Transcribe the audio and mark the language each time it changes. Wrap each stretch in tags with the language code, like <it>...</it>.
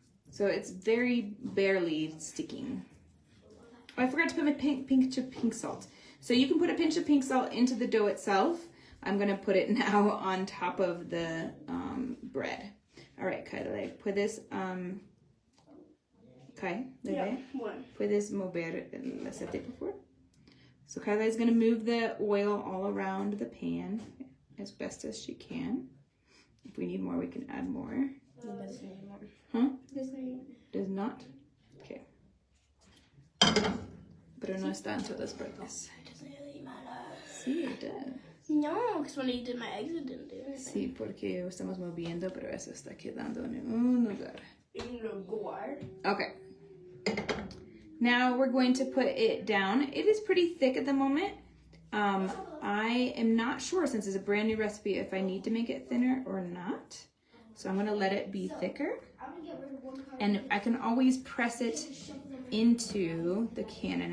<en>So it's very barely sticking. Oh, I forgot to put my pinch of pink salt. So you can put a pinch of pink salt into the dough itself. I'm gonna put it now on top of the bread.</en> <es>All right, Kyle, puedes, puedes mover el aceite, por favor?</es> <en>So Kyla is gonna move the oil all around the pan as best as she can. If we need more, we can add more. It doesn't need more. Huh? Does not. Does not? Okay.</en> <es>Pero no está en todas partes.</es> <en>It doesn't really matter. Sí, it does. No, because when I did my eggs, it didn't do anything.</en> <es>Sí, porque estamos moviendo, pero eso está quedando en un lugar.</es> <en>In the guard. Okay. Now we're going to put it down. It is pretty thick at the moment. I am not sure, since it's a brand new recipe, if I need to make it thinner or not. So I'm going to let it be thicker. And I can always press it into the cannon.</en>